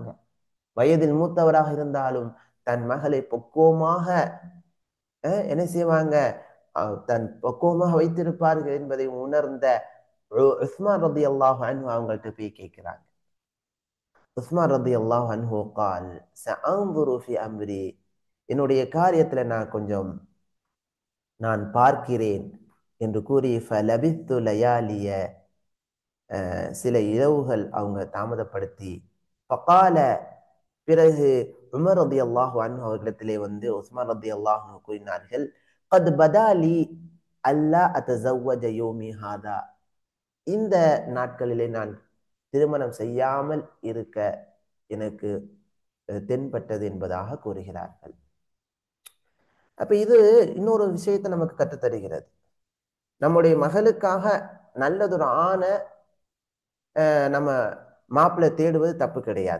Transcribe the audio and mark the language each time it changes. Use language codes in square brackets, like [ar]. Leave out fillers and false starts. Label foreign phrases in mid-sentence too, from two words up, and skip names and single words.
[ta] வயதில் மூத்தவராக இருந்தாலும் தன் மகளை பக்குவமாக என்ன செய்வாங்க? தன் பக்குவமாக வைத்திருப்பார்கள் என்பதை உணர்ந்த உஸ்மான் [ar] رضي الله عنه [ta] அவங்கள்ட்ட போய் கேட்கிறாங்க. [ar] உஸ்மான் رضي الله عنه قال سأنظر في أمري, [ta] என்னுடைய காரியத்துல நான் பார்க்கிறேன் என்று கூறி [ar] فلبثت ليالي, [ta] சில இரவுகள் அவங்க தாமதப்படுத்தி فقال, பிறகு உமர் [ar] رضي الله عنه [ta] அவர்களிடத்திலே உஸ்மான் [ar] رضي الله عنه [ta] கூறினார்கள், [ar] قد بدا لي ألا أتزوج يومي هذا, [ta] இந்த நாட்களிலே நான் திருமணம் செய்யாமல் இருக்க எனக்கு தென்பட்டது என்பதாக கூறுகிறார்கள். அப்ப இது இன்னொரு விஷயத்தை நமக்கு கற்றுத்தருகிறது. நம்முடைய மகளுக்காக நல்லதொரு ஆணை நம்ம மாப்பிள்ளை தேடுவது தப்பு கிடையாது.